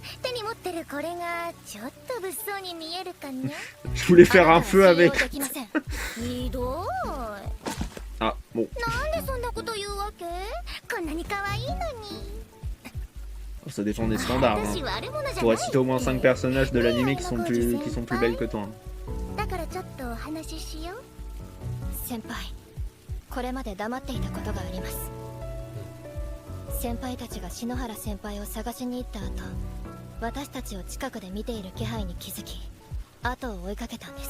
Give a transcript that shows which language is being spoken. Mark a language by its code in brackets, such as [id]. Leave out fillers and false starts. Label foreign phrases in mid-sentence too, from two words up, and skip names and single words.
[fr] Je voulais faire un feu avec. Ah, bon. Ça dépend des standards. Hein. Faudrait citer au moins 5 personnages de l'anime qui sont plus belles que toi. Hein. [ja] 先輩、これまで黙っていたことがあります。先輩たちが篠原先輩を探しに行った後、私たちを近くで見ている気配に気づき、後を追いかけたんです。